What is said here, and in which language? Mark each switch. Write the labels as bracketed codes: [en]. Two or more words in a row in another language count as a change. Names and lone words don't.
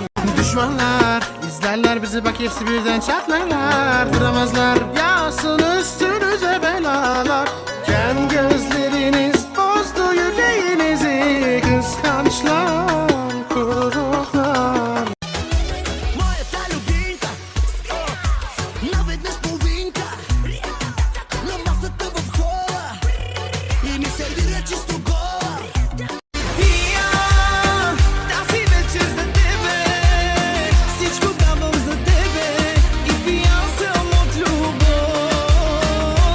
[tr] Düşmanlar izlerler bizi bak hepsi birden çatlarlar. Duramazlar yağsın üstünüze belalar. Kem gözleriniz bozdu yüreğinizi. Kıskançlar, kuruklar. [bg] Моята любимка, наведнъж половинка, на масата в хола и ми сервира чисто гола. И аз тази вечер за тебе, всичко давам за тебе и пиян съм от любов.